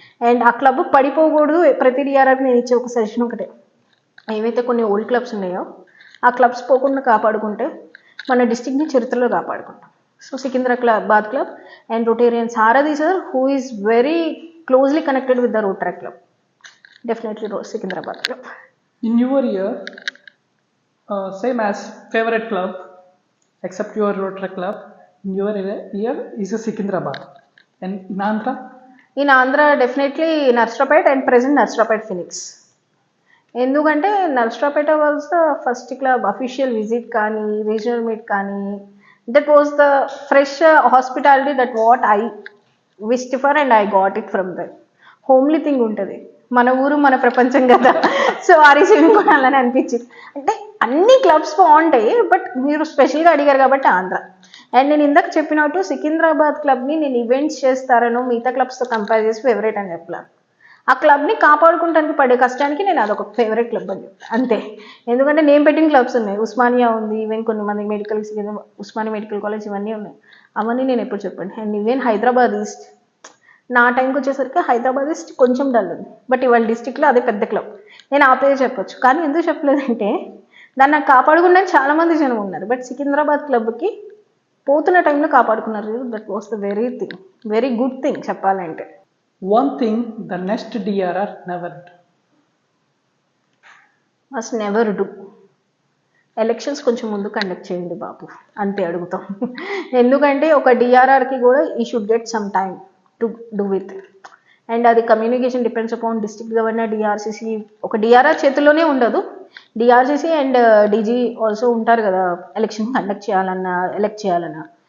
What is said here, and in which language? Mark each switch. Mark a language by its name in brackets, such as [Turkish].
[Telugu] And ఆ club పడిపోకూడదు. ప్రతి డిఆర్ఆర్కి నేను ఇచ్చే ఒక సజెషన్ ఒకటే, ఏవైతే కొన్ని ఓల్డ్ క్లబ్స్ ఉన్నాయో ఆ క్లబ్స్ పోకుండా కాపాడుకుంటే మన డిస్ట్రిక్ట్ని చరిత్రలో కాపాడుకుంటాం. [English] So Secunderabad club and Rotarian Sarathi sir who is very closely connected with the Rotaract club. Definitely Secunderabad club. In your year, same as favorite club, except your Rotary club, in your year is a Secunderabad. And in Andhra? In Andhra, definitely Narsapet and present Narsapet Phoenix. ఎందుకంటే Narsarapeta was the first club official visit కానీ regional meet కానీ that was the fresh hospitality that what I wished for and I got it from that. [Telugu] Homely thing ఉంటుంది, మన ఊరు మన ప్రపంచం కదా. So ఆ రిసీవింగ్ కూడా అలానే అనిపించింది. అంటే అన్ని క్లబ్స్ బాగుంటాయి, బట్ మీరు స్పెషల్గా అడిగారు కాబట్టి ఆంధ్ర. అండ్ నేను ఇందాక చెప్పినట్టు సికింద్రాబాద్ క్లబ్ని నేను ఈవెంట్స్ చేస్తారనో మిగతా క్లబ్స్తో కంపేర్ చేసి ఫేవరెట్ అని చెప్పలేను. ఆ క్లబ్ని కాపాడుకుంటానికి పడే కష్టానికి నేను అదొక ఫేవరెట్ క్లబ్ అని చెప్తాను అంతే. ఎందుకంటే నేను పెట్టిన క్లబ్స్ ఉన్నాయి, ఉస్మానియా ఉంది, ఈవెన్ కొంతమంది మెడికల్ ఉస్మానియా మెడికల్ కాలేజ్ ఇవన్నీ ఉన్నాయి. అవన్నీ నేను ఎప్పుడు చెప్పండి. అండ్ ఈవెన్ హైదరాబాద్ ఈస్ట్ నా టైంకి వచ్చేసరికి హైదరాబాద్ ఈస్ట్ కొంచెం డల్ ఉంది, బట్ ఇవాళ డిస్టిక్లో అదే పెద్ద క్లబ్. నేను ఆ పేరు చెప్పొచ్చు, కానీ ఎందుకు చెప్పలేదంటే దాన్ని నాకు కాపాడుకున్నాను చాలామంది జనం ఉన్నారు, బట్ సికింద్రాబాద్ క్లబ్కి పోతున్న టైంలో కాపాడుకున్నారు. [English] That was the very good thing చెప్పాలంటే. One thing the next DRR never do. Must never do. [Telugu] Elections కొంచెం ముందు కండక్ట్ చేయండి బాబు, అంతే అడుగుతాం. ఎందుకంటే ఒక డిఆర్ఆర్కి కూడా [English] ఈ should get some time to do with. [Telugu] And అది communication depends upon district governor, DRCC. ఒక డిఆర్ఆర్ చేతుల్లోనే ఉండదు, డిఆర్సీసీ అండ్ డీజీ ఆల్సో ఉంటారు కదా ఎలక్షన్ కండక్ట్ చేయాలన్నా ఎలక్ట్ చేయాలన్నా.